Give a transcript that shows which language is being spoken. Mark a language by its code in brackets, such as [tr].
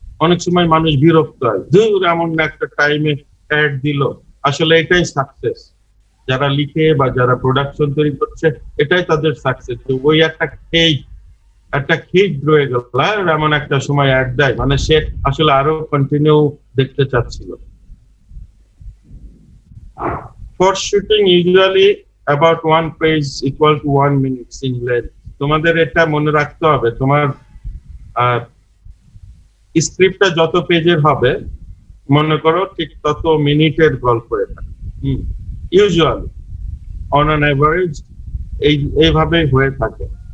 [bn] অনেক সময় মানুষ বিরক্ত হয়, ধুর এমন একটা টাইমে অ্যাড দিল। আসলে এটাই সাকসেস, যারা লিখে বা যারা প্রোডাকশন তৈরি করছে, এটাই তাদের সাকসেস। ওই একটা খেই রয়ে গেল, এমন একটা সময় অ্যাড দেয়, মানে সে আসলে আরো কন্টিনিউ দেখতে চাচ্ছিল। [en] For shooting usually about one page equal to 1 minute in length. [bn] তোমাদের এটা মনে রাখতে হবে, তোমার স্ক্রিপ্টটা যত পেজের হবে, মনে করো ঠিক তত মিনিটের গল্প এটা। [en] usually on an average [bn] এইভাবেই হয়ে থাকে।